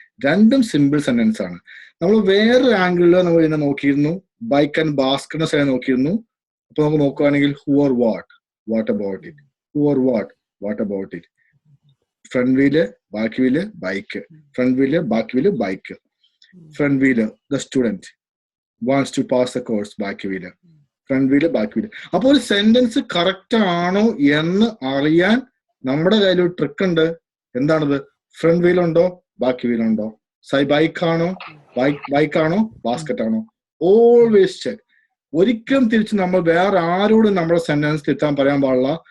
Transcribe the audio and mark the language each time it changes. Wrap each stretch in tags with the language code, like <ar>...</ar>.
<ml>2 simple sentence ആണ്. നമ്മൾ വേറൊരു ആംഗിളിൽ നമ്മൾ ഇതിനെ നോക്കിയിരുന്നു, ബൈക്ക് ആൻഡ് ബാസ്കറ്റിന്റെ സൈഡ് നോക്കിയിരുന്നു. അപ്പൊ നമുക്ക് നോക്കുകയാണെങ്കിൽ</ml> <en>Who or what about it, who or what about it.</en> <ml>Front wheel, back wheel, bike. Front wheel, back wheel, bike.</ml> <en>front wheel, the student wants to pass the course, back wheel. Front wheel, back wheel.</en> <ml>അപ്പോൾ ഒരു sentence correct ആണോ എന്ന് അറിയാൻ നമ്മുടെ കയ്യിൽ ഒരു trick ഉണ്ട്. എന്താണത്? ഫ്രണ്ട് വീൽ ഉണ്ടോ, ബാക്ക് വീൽ ഉണ്ടോ, ബൈക്കാണോ, ബൈക്കാണോ, ബാസ്കറ്റ് ആണോ, ഓൾവേസ് ചെക്ക്. ഒരിക്കലും തിരിച്ച് നമ്മൾ വേറെ ആരോടും നമ്മുടെ സെന്റൻസ് തിരുത്താൻ പറയാൻ പാടില്ല.</ml>